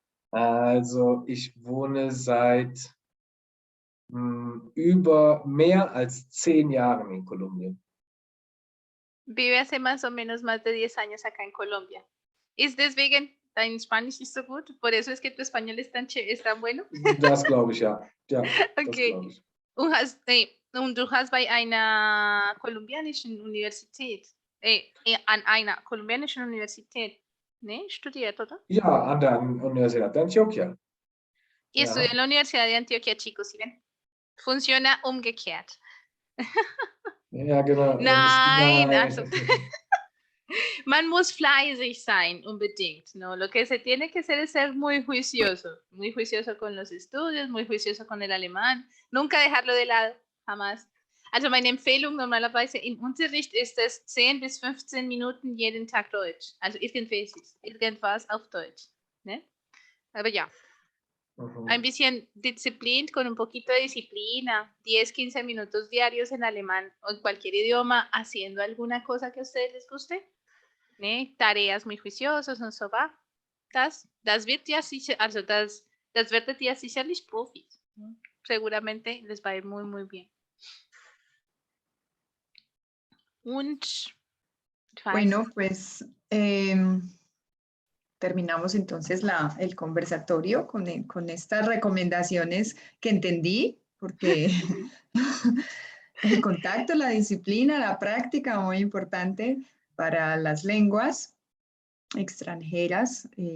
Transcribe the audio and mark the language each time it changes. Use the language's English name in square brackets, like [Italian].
[German] Also, ich wohne seit über mehr als 10 Jahren in Kolumbien. [Spanish] Vive hace más o menos más de 10 años acá en Colombia. [German] ¿Ist deswegen dein Spanisch nicht so gut? ¿Por eso es que tu español es tan bueno? Das glaube ich, ja. Ja, okay. Das glaube ich. Und du hast bei einer kolumbianischen Universität, an einer kolumbianischen Universität, ne, studiert, oder? Ja, an der Universidad de Antioquia. [Spanish] Y estudió en la Universidad de Antioquia, chicos, ¿sí ven? [German] Funciona umgekehrt. Ja, genau. Nein, also, man muss fleißig sein, unbedingt, ¿no? [Spanish] Lo que se tiene que hacer es ser muy juicioso con los estudios, muy juicioso con el alemán, nunca dejarlo de lado, jamás. [German] Also meine Empfehlung normalerweise im Unterricht ist es 10 bis 15 Minuten jeden Tag Deutsch, also irgendwas auf Deutsch, ¿ne? Aber ja. Ein bisschen Disziplin, [Spanish] con un poquito de disciplina, 10, 15 minutos diarios en alemán o en cualquier idioma, haciendo alguna cosa que a ustedes les guste, ¿ne? Tareas muy juiciosas und so va. [German] Das wird ja sicher, also das werdet ihr sicherlich Profis. [Spanish] ¿No? Seguramente les va a ir muy, muy bien. [German] Und, [Spanish] bueno, pues terminamos entonces el conversatorio con estas recomendaciones que entendí, porque el contacto, la disciplina, la práctica, muy importante para las lenguas extranjeras.